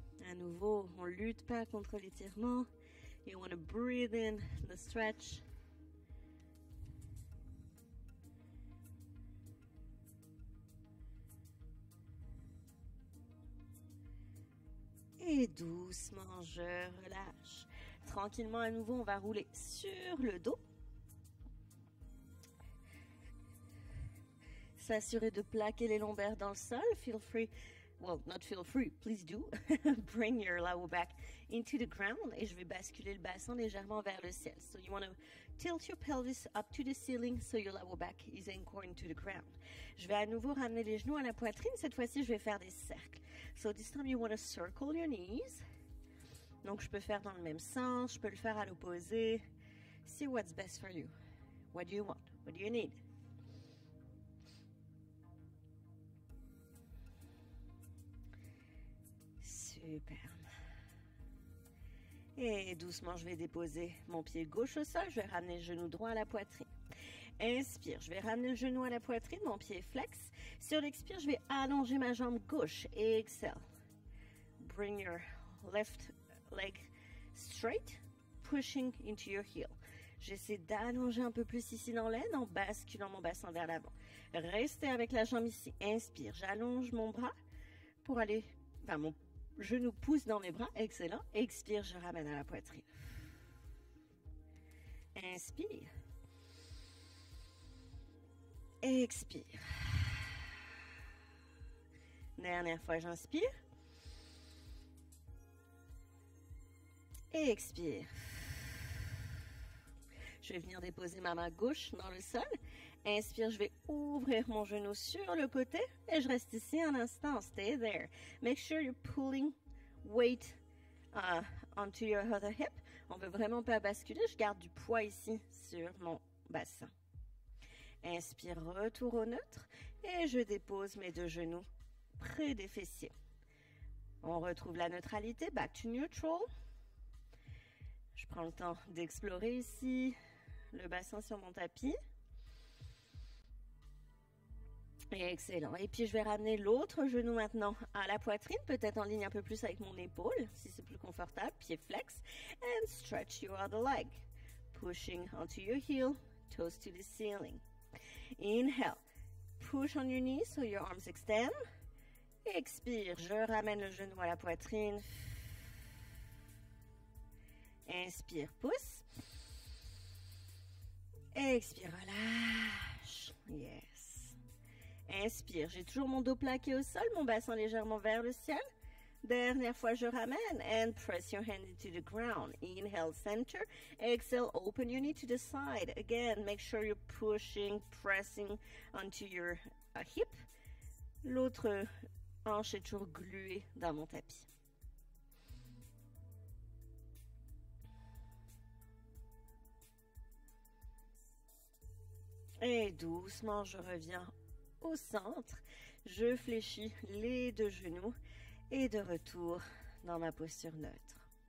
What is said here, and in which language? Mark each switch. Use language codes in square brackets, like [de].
[fr] À nouveau, on ne lutte pas contre l'étirement. [en] You want to breathe in the stretch. [fr] Et doucement, je relâche. Tranquillement, à nouveau, on va rouler sur le dos. S'assurer de plaquer les lombaires dans le sol. [en] Feel free. Well, not feel free, please do. Bring your lower back into the ground. [fr] Et je vais basculer le bassin légèrement vers le ciel. [en] So you want to tilt your pelvis up to the ceiling so your lower back is anchored into the ground. [fr] Je vais à nouveau ramener les genoux à la poitrine. Cette fois-ci, je vais faire des cercles. [en] So this time you want to circle your knees. [fr] Donc je peux faire dans le même sens. Je peux le faire à l'opposé. [en] See what's best for you. What do you want? What do you need? [fr] Superbe. Et doucement, je vais déposer mon pied gauche au sol. Je vais ramener le genou droit à la poitrine. Inspire, je vais ramener le genou à la poitrine, mon pied flex. Sur l'expire, je vais allonger ma jambe gauche. [en] Exhale. Bring your left leg straight, pushing into your heel. [fr] J'essaie d'allonger un peu plus ici dans l'aine en basculant mon bassin vers l'avant. Restez avec la jambe ici. Inspire, j'allonge mon bras pour aller, mon genou pousse dans mes bras. Excellent. Expire, je ramène à la poitrine. Inspire. Expire. Dernière fois, j'inspire. Et expire. Je vais venir déposer ma main gauche dans le sol. Inspire, je vais ouvrir mon genou sur le côté et je reste ici un instant. [en] Stay there. Make sure you're pulling weight onto your other hip. [fr] On ne veut vraiment pas basculer. Je garde du poids ici sur mon bassin. Inspire, retour au neutre et je dépose mes deux genoux près des fessiers. On retrouve la neutralité. [en] Back to neutral. [fr] Je prends le temps d'explorer ici le bassin sur mon tapis. Excellent. Et puis, je vais ramener l'autre genou maintenant à la poitrine, peut-être en ligne un peu plus avec mon épaule, si c'est plus confortable. Pied flex. [en] And stretch your other leg. Pushing onto your heel, toes to the ceiling. Inhale. Push on your knees so your arms extend. [fr] Expire. Je ramène le genou à la poitrine. Inspire, pousse. Expire, relâche. Yes. Inspire, j'ai toujours mon dos plaqué au sol, mon bassin légèrement vers le ciel. Dernière fois, je ramène. [en] And press your hand into the ground. Inhale, center. Exhale, open your knee to the side. Again, make sure you're pushing, pressing onto your hip. [fr] L'autre hanche est toujours gluée dans mon tapis. Et doucement, je reviens au centre. Je fléchis les deux genoux et de retour dans ma posture neutre.